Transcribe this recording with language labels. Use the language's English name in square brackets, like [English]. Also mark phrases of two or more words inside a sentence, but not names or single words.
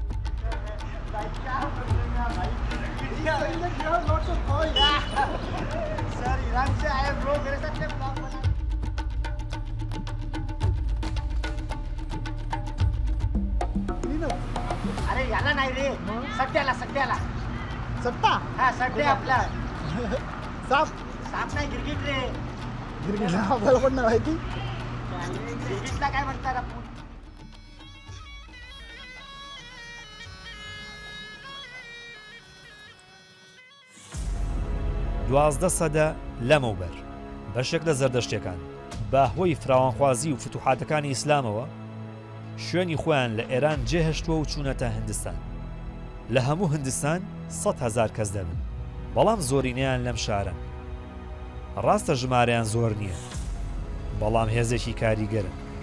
[Marathi] अरे याला नाही रे सट्ट्याला सट्ट्याला सट्टा हा सट्टे आपला साप साप नाही गिरगिट रे गिरगिटला आपल्याला पण नाही माहिती गिरगिटला काय म्हणतात आपण [Central Kurdish] دوازدە سەدە لەمەوبەر بەشێک لە زەردەشتەکان بە هۆی فراوانخوازی و فتوحاتەکانی ئیسلامەوە شوێنی خۆیان لە ئێران جێهێشتووە و چوونەتە هەندستان لە هەموو هەندستان 100,000 کەس دەبن بەڵام زۆرینەیان لەم شارە ڕاستە ژمارەیان زۆر نییە بەڵام هێزێکی کاریگەرن